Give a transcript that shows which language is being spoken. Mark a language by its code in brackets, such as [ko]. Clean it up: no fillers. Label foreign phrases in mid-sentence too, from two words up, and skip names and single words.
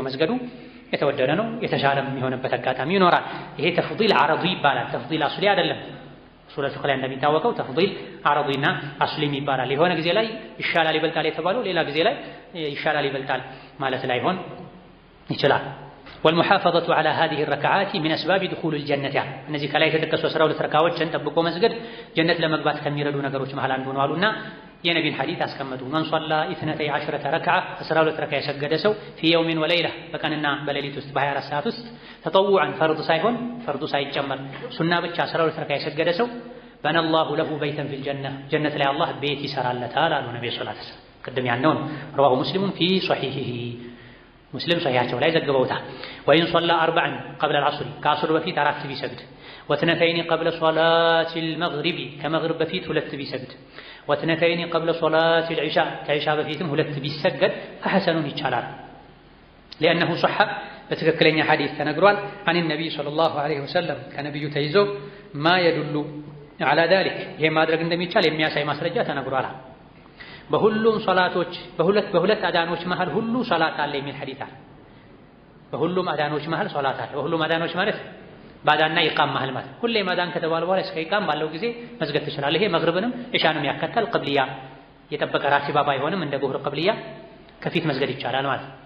[am] መስገዱ የተወደደ ነው። የተሻለም የሚሆንበት አጋጣሚ ይኖራል። ይሄ ተፍዲል አረዲ ይባላል። ተፍዲል አስሊ አይደለም። ሱረቱ ላይ እንደሚታወቀው ተፍዲል አረዲና አስሊም ይባላል። የሆነ ጊዜ ላይ ይሻላል ይበልጣል የተባለው ሌላ ጊዜ ላይ ይሻላል ይበልጣል ማለት ላይሆን ይችላል። [ar] والمحافظة على هذه الركعات من أسباب دخول الجنة [am] እነዚህ ከላይ የተጠቀሱ 12 ረካዓዎችን ጠብቆ መስገድ ጀነት ለመግባት ከሚረዱ ነገሮች መሃል አንዱ ነው አሉና የነቢን ሐዲስ አስቀመጡ። من [ar] صلى 12 ركعة [am] 12 ረካ የሰገደ ሰው [ar] في يوم وليلة [am] በቀንና በሌሊት ውስጥ በ24 ሰዓት ውስጥ ተጠውعا ፈርድ ሳይሆን ፈርዱ ሳይጨመር ሱና ብቻ 12 ረካ የሰገደ ሰው [ar] بنى الله له بيتا في الجنة [am] ጀነት ላይ አላህ ቤት ይሰራለታል አሉ ነብዩ [ar] صلى الله عليه وسلم። [am] ቅድም ያልነው ነው። [ar] رواه مسلم في صحيحه [am] ሙስሊም ሰሒሐቸው ላይ ዘግበውታል። ወይን ሶላ 40 [ar] قبل العصر [am] ከአስር በፊት 4 ቢሰግድ [ar] واثنتين قبل صلاة المغرب [am] ከመግሪብ በፊት 2 ቢሰግድ [ar] واثنتين قبل صلاة العشاء [am] ከኢሻ በፊትም 2 ቢሰገድ فحسن ይቻላል። [ar] لأنه صح [am] በትክክለኛ ሐዲስ ተነግሯል። [ar] عن النبي صلى الله عليه وسلم [am] ከነብዩ ተይዞ [ar] ما يدل على ذلك [am] ይሄ ማድረግ እንደሚቻል የሚያሳይ ማስረጃ ተነግሯል። በሁሉም ሶላቶች በሁለት አዳኖች መሃል ሁሉ ሶላት አለ የሚል ሐዲስ አለ። በሁሉም አዳኖች መሃል ሶላት አለ። በሁሉም አዳኖች ማለት ባዳና ኢቃም መሃል ማለት ሁሌም አዳን ከተባለ በኋላ እስከ ኢቃም ባለው ጊዜ መስገድ ትችላለህ። ይሄ መግሪብንም ኢሻንም ያከታል። ቅብልያ የጠበቀ ራቲባ ባይሆንም እንደ ዙህር ቅብልያ ከፊት መስገድ ይቻላል ማለት።